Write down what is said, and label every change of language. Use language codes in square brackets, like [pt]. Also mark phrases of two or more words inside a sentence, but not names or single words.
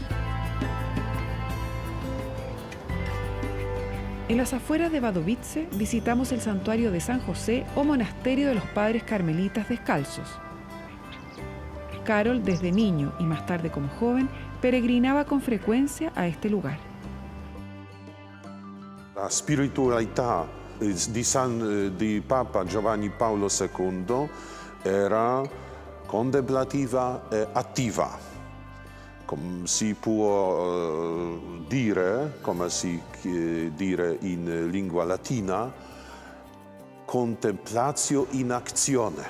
[es] En las afueras de Wadowice visitamos el santuario de San José o monasterio de los padres carmelitas descalzos. Karol, desde niño y más tarde como joven, peregrinaba con frecuencia a este lugar. [it] La spiritualità di Papa Giovanni Paolo II era contemplativa e attiva. Come si può dire, come si dire in lingua latina, [la] contemplatio in [it] azione.